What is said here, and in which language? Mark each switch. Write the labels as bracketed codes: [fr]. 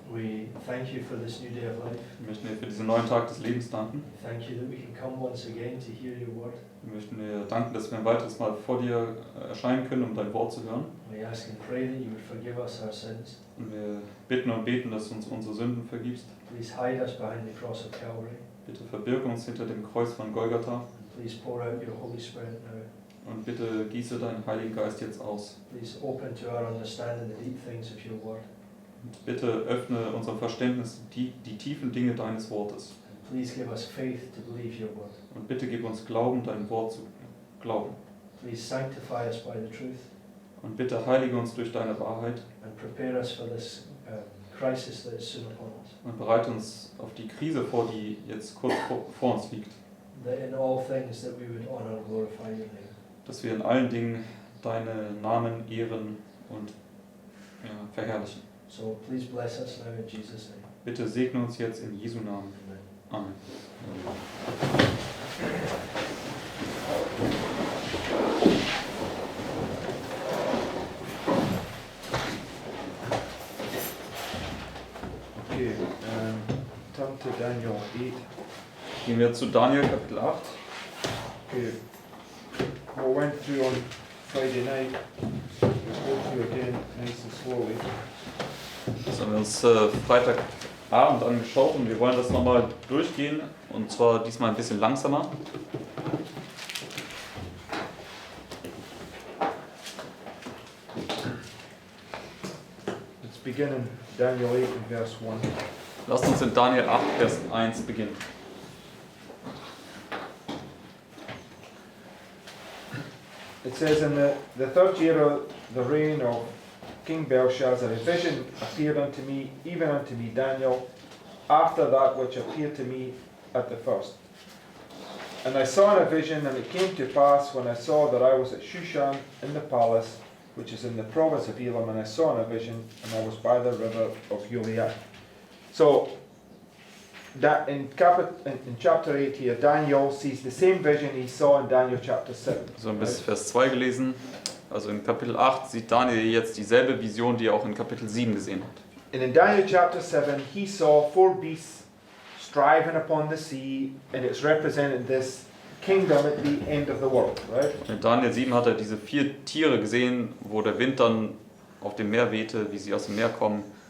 [en] we thank you for this new day of life. [de] wir möchten dir für diesen neuen Tag des Lebens danken. [en] We thank you that we can come once again to hear your word. [de] Wir möchten dir danken, dass wir ein weiteres Mal vor dir erscheinen können, um dein Wort zu hören. [en] We ask and pray that you would forgive us our sins. [de] Und wir bitten und beten, dass du uns unsere Sünden vergibst. [en] Please hide us behind the cross of Calvary. [de] Bitte verbirge uns hinter dem Kreuz von Golgatha. [en] And please pour out your Holy Spirit now. [de] Und bitte gieße deinen Heiligen Geist jetzt aus. [en] Please open to our understanding the deep things of your word. [de] Und bitte öffne unserem Verständnis die tiefen Dinge deines Wortes. [en] And please give us faith to believe your word. [de] Und bitte gib uns Glauben, dein Wort zu glauben. [en] Please sanctify us by the truth. [de] Und bitte heilige uns durch deine Wahrheit. [en] And prepare us for this crisis that is soon upon us. [de] Und bereite uns auf die Krise vor, die jetzt kurz vor uns liegt. [en] That in all things that we would honor and glorify your name. [de] Dass wir in allen Dingen deine Namen ehren und verherrlichen. [en] So please bless us now in Jesus' name. [de] Bitte segne uns jetzt in Jesu Namen. Amen. Amen. [en] Okay, turn to Daniel 8. [de] Gehen wir zu Daniel Kapitel 8. [en] Okay, what went through on Friday night, we'll go through again nice and slowly. [de] Das haben wir uns Freitagabend angeschaut und wir wollen das nochmal durchgehen und zwar diesmal ein bisschen langsamer. [en] Let's begin in Daniel 8 and verse 1. [de] Lasst uns in Daniel 8, Vers 1 beginnen. [en] It says, in the third year of the reign of King Belshazzar, a vision appeared unto me, even unto me, Daniel, after that which appeared to me at the first. And I saw in a vision, and it came to pass, when I saw that I was at Shushan in the palace, which is in the province of Elam, and I saw in a vision, and I was by the river of Gilead. So, that in chapter 8 here, Daniel sees the same vision he saw in Daniel chapter 7. [de] So ein bisschen Vers 2 gelesen. Also in Kapitel 8 sieht Daniel jetzt dieselbe Vision, die er auch in Kapitel 7 gesehen hat. [en] And in Daniel chapter 7, he saw 4 beasts striving upon the sea, and it's representing this kingdom at the end of the world, right? [de] In Daniel 7 hat er diese 4 Tiere gesehen, wo der Wind dann auf dem Meer wehte, wie sie aus dem Meer kommen.